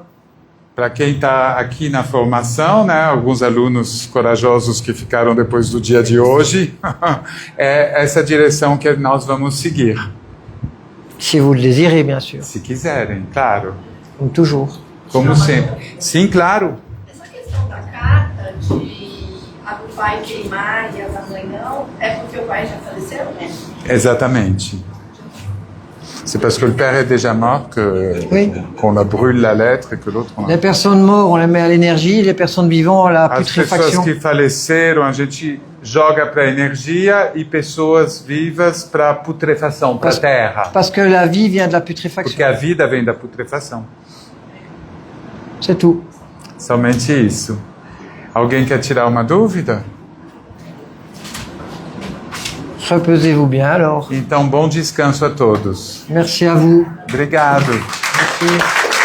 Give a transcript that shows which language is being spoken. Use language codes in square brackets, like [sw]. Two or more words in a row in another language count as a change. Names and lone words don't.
[pt] Para quem está aqui na formação, né, alguns alunos corajosos que ficaram depois do dia de hoje, é essa direção que nós vamos seguir. [fr] Si vous le désirez, bien sûr. [pt] Se quiserem, claro. [fr] Comme toujours. [pt] Como sempre. Sim, claro. Essa questão da carta de a do pai queimar e a da mãe não, é porque o pai já faleceu, né? Exatamente. [fr] C'est parce que le père est déjà mort Oui. qu'on la brûle la lettre et que l'autre... on la- Les personnes mortes, on les met à l'énergie, les personnes vivantes à la [pt] As pessoas [fr] putréfaction. [pt] que faleceram, a gente joga para a energia e pessoas vivas para a putrefação, para a terra. [fr] Parce que la vie vient de la [pt] Porque [fr] putréfaction. [pt] a vida vem da putrefação. [fr] C'est tout. [pt] Somente isso. Alguém quer tirar uma dúvida? [fr] Reposez-vous bien alors. [pt] Então, bom descanso a todos. [fr] Merci à vous. [pt] Obrigado. [fr] Merci.